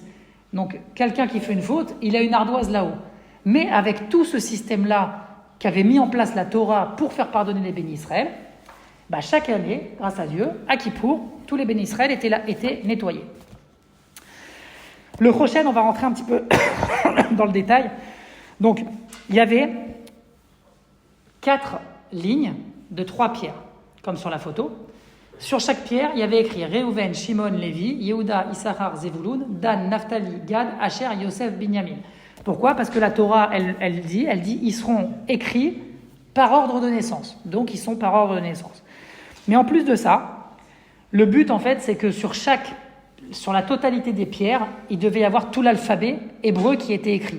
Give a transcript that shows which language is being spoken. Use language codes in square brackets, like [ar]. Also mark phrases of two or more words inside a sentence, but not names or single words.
[fr] Donc, quelqu'un qui fait une faute, il a une ardoise là-haut. Mais avec tout ce système-là qu'avait mis en place la Torah pour faire pardonner les bénis Israël, chaque année, grâce à Dieu, à Kippour, tous les bénis Israël étaient nettoyés. Le Rochen, on va rentrer un petit peu dans le détail. Donc, il y avait 4 lignes de 3 pierres, comme sur la photo. Sur chaque pierre, il y avait écrit Reuven, Shimon, Lévi, Yehuda, Issachar, Zevulun, Dan, Naphtali, Gad, Asher, Yosef, Binyamin. Pourquoi? Parce que la Torah, elle dit, ils seront écrits par ordre de naissance. Donc, ils sont par ordre de naissance. Mais en plus de ça, le but, en fait, c'est que sur la totalité des pierres, il devait y avoir tout l'alphabet hébreu qui était écrit.